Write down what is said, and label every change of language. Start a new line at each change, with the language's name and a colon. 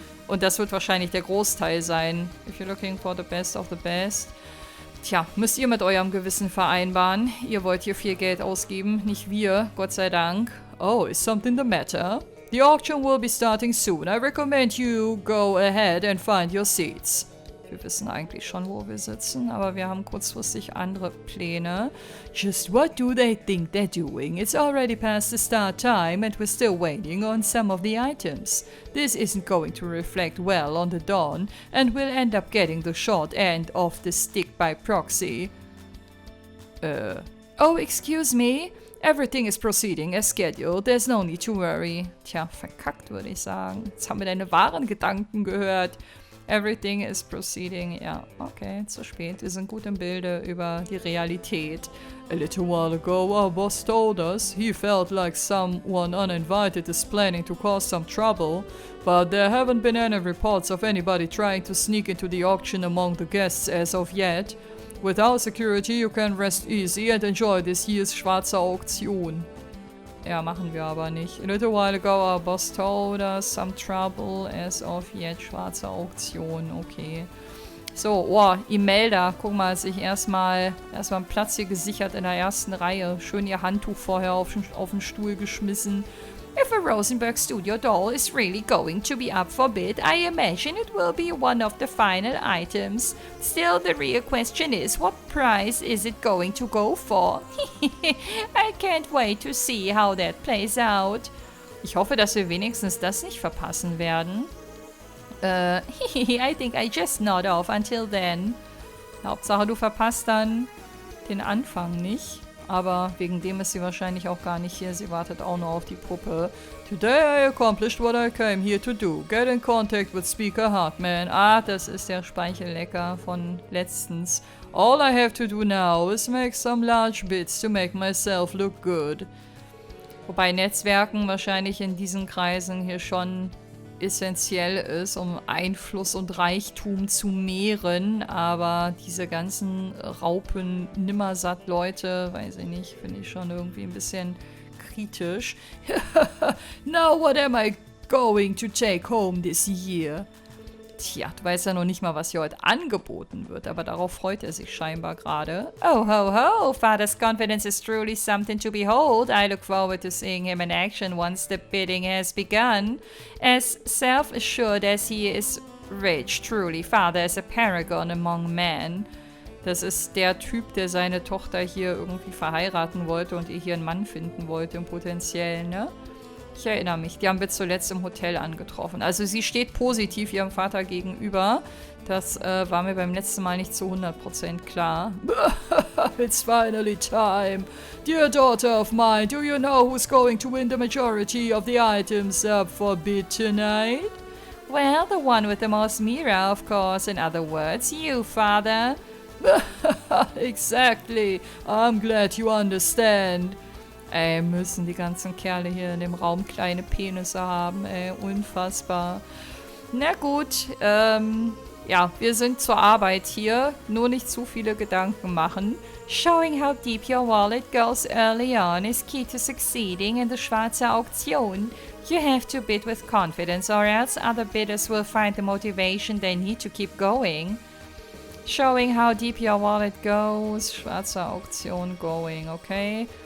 German: Und das wird wahrscheinlich der Großteil sein.
English: If you're looking for the best of the best.
German: Tja, müsst ihr mit eurem Gewissen vereinbaren. Ihr wollt hier viel Geld ausgeben, nicht wir, Gott sei Dank.
English: Oh, is something the matter? The auction will be starting soon. I recommend you go ahead and find your seats.
German: Wir wissen eigentlich schon, wo wir sitzen, aber wir haben kurzfristig andere Pläne.
English: Just what do they think they're doing? It's already past the start time and we're still waiting on some of the items. This isn't going to reflect well on the Dawn and we'll end up getting the short end of the stick by proxy. Oh, excuse me? Everything is proceeding as scheduled. There's no need to worry.
German: Tja, verkackt, würde ich sagen. Jetzt haben wir deine wahren Gedanken gehört.
English: Everything is proceeding.
German: Ja, okay, zu spät. Wir sind gut im Bilde über die Realität.
English: A little while ago, our boss told us he felt like someone uninvited is planning to cause some trouble, but there haven't been any reports of anybody trying to sneak into the auction among the guests as of yet. With our security, you can rest easy and enjoy this year's schwarze Auktion.
German: Ja, machen wir aber nicht.
English: A little while ago, our boss told us some trouble as of yet.
German: Schwarze Auktion, okay. So, oh, Imelda, guck mal, sich erstmal einen Platz hier gesichert in der ersten Reihe. Schön ihr Handtuch vorher auf den Stuhl geschmissen.
English: If a Rosenberg Studio doll is really going to be up for bid, I imagine it will be one of the final items. Still, the real question is, what price is it going to go for? I can't wait to see how that plays out.
German: Ich hoffe, dass wir wenigstens das nicht verpassen werden.
English: I think I just nod off until then.
German: Hauptsache, du verpasst dann den Anfang nicht. Aber wegen dem ist sie wahrscheinlich auch gar nicht hier. Sie wartet auch nur auf die Puppe.
English: Today I accomplished what I came here to do. Get in contact with Speaker Hartman.
German: Ah, das ist der Speichellecker von letztens.
English: All I have to do now is make some large bids to make myself look good.
German: Wobei Netzwerken wahrscheinlich in diesen Kreisen hier schon essentiell ist, um Einfluss und Reichtum zu mehren, aber diese ganzen Raupen-Nimmersatt-Leute, weiß ich nicht, finde ich schon irgendwie ein bisschen kritisch.
English: Now what am I going to take home this year?
German: Tja, du weißt ja noch nicht mal, was hier heute angeboten wird, aber darauf freut er sich scheinbar gerade.
English: Oh ho ho, Father's confidence is truly something to behold. I look forward to seeing him in action once the bidding has begun. As self-assured as he is rich, truly, Father is a paragon among men.
German: Das ist der Typ, der seine Tochter hier irgendwie verheiraten wollte und ihr hier einen Mann finden wollte, im Potenziellen, ne? Ich erinnere mich, die haben wir zuletzt im Hotel angetroffen. Also sie steht positiv ihrem Vater gegenüber. Das war mir beim letzten Mal nicht zu 100% klar.
English: It's finally time. Dear daughter of mine, do you know who's going to win the majority of the items up for bid tonight? Well, the one with the most MEHR, of course. In other words, you, Father. Exactly. I'm glad you understand.
German: Ey, müssen die ganzen Kerle hier in dem Raum kleine Penisse haben, ey, unfassbar. Na gut, ja, wir sind zur Arbeit hier, nur nicht zu viele Gedanken machen.
English: Showing how deep your wallet goes early on is key to succeeding in the schwarze Auktion. You have to bid with confidence or else other bidders will find the motivation they need to keep going. Showing how deep your wallet goes, schwarze Auktion going, okay.